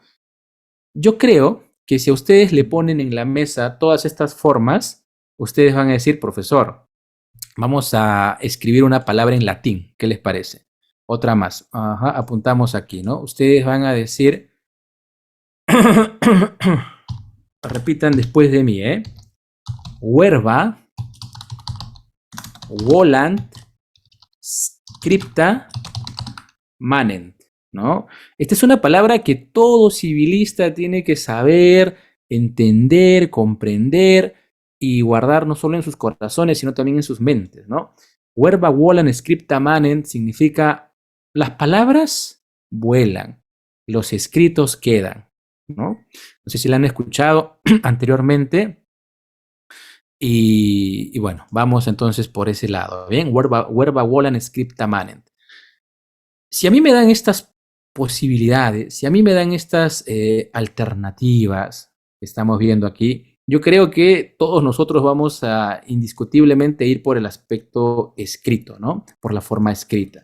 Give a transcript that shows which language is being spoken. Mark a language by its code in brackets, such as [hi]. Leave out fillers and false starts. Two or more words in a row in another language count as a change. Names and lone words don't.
[es] Yo creo que si a ustedes le ponen en la mesa todas estas formas, ustedes van a decir, profesor, vamos a escribir una palabra en latín, ¿qué les parece? Otra más, ajá, apuntamos aquí, ¿no? Ustedes van a decir, repitan después de mí, [la] Verba, volant, scripta, manent, [es] ¿no? Esta es una palabra que todo civilista tiene que saber, entender, comprender y guardar no solo en sus corazones, sino también en sus mentes, ¿no? [la] Verba, volant, scripta, manent [es] significa las palabras vuelan, los escritos quedan, ¿no? No sé si la han escuchado anteriormente. Y bueno, vamos entonces por ese lado. Bien, [la] verba volant scripta manent. [es] Si a mí me dan estas posibilidades, si a mí me dan estas alternativas que estamos viendo aquí, yo creo que todos nosotros vamos a indiscutiblemente ir por el aspecto escrito, ¿no? Por la forma escrita.